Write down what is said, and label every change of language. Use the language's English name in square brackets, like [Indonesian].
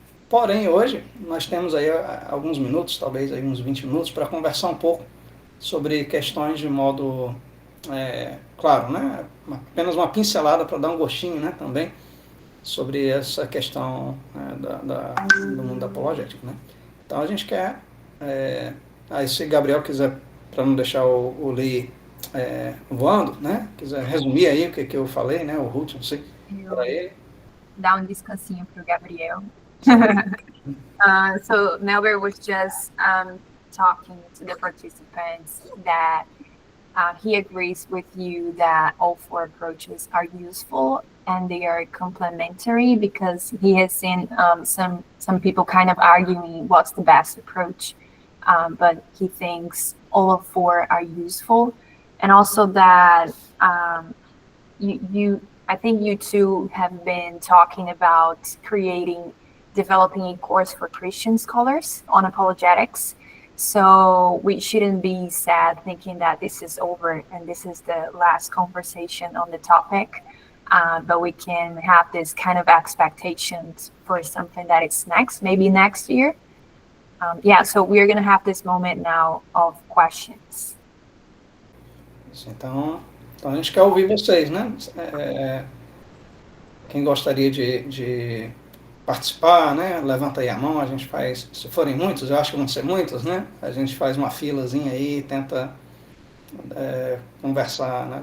[Portuguese] Porém, hoje, nós temos aí alguns minutos, talvez aí uns 20 minutos, para conversar um pouco sobre questões de modo, claro, né, apenas uma pincelada para dar um gostinho, né, também, sobre essa questão do mundo apologético, né. Então, a gente quer, aí se Gabriel quiser, para não deixar o Lee voando, né, quiser resumir aí o que eu falei, né, o Ruth, não sei, para ele. Dar descansinho para o Gabriel. [English] So Melber was just talking to the participants that he agrees with you that all 4 approaches are useful and they are complementary, because he has seen some people kind of arguing what's the best approach, but he thinks all of 4 are useful, and also that I think you two have been talking about developing a course for Christian scholars on apologetics. So we shouldn't be sad thinking that this is over and this is the last conversation on the topic. But we can have this kind of expectations for something that is next, maybe next year. So we're going to have this moment now of questions. [Portuguese] Então a gente quer ouvir vocês, né? Quem gostaria de participar, né? Levanta aí a mão, a gente faz, se forem muitos, eu acho que vão ser muitos, né? A gente faz uma filazinha aí, tenta conversar, né?